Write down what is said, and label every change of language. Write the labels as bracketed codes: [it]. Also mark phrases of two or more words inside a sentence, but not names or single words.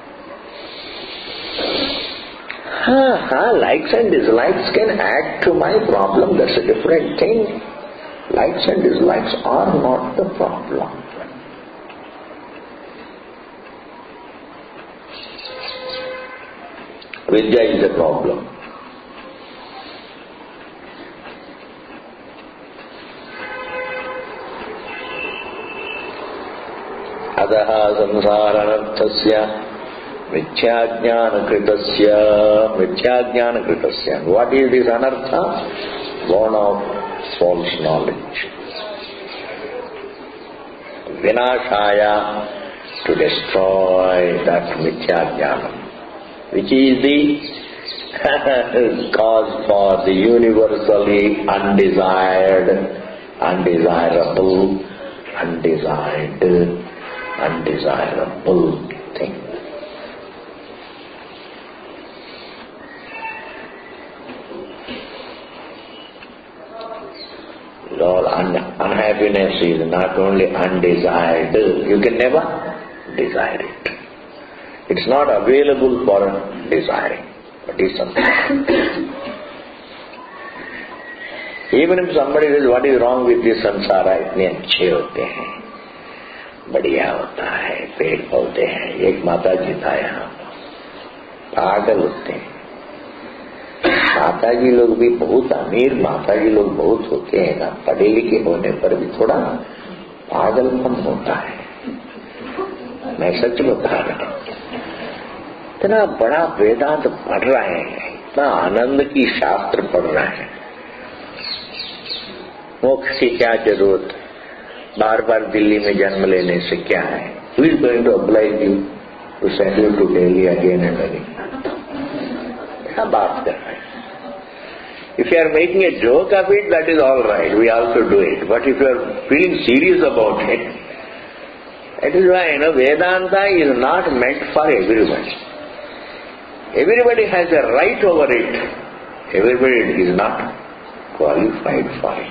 [en] Likes and dislikes can add to my problem, that's a different thing. Likes and dislikes are not the problem. Vidya is the problem. [sa] अतः संसारानर्थस्य मिथ्याज्ञानकृतस्य. [en] What is this anartha? Born of false knowledge. Vinashaya, to destroy that mithyaඥānam, which is the cause for the universally undesired, undesirable, undesirable thing. All unhappiness is not only undesired, you can never desire it. It's not available for desiring, but it's something. Even if somebody says, what is wrong with this samsara, [hi] इतने अच्छे होते हैं, बढ़िया होता है, पेड़ पौधे हैं, एक माता जी था यहाँ, पागल होते हैं. माता जी लोग भी बहुत अमीर, माता जी लोग बहुत होते हैं ना, पढ़े लिखे होने पर भी थोड़ा पागलपन होता है. मैं सच बता रहा हूँ. इतना बड़ा वेदांत पढ़ रहे हैं, इतना आनंद की शास्त्र पढ़ रहे हैं, मोक्ष की क्या जरूरत, बार बार दिल्ली में जन्म लेने से क्या है? [en] Who is going to oblige you to send you to Delhi again and again? [hi] क्या बात कर रहे हैं? [en] If you are making a joke of it, that is all right. We also do it. But if you are feeling serious about it, that is why Vedanta is not meant for everybody. Everybody has a right over it. Everybody is not qualified for it.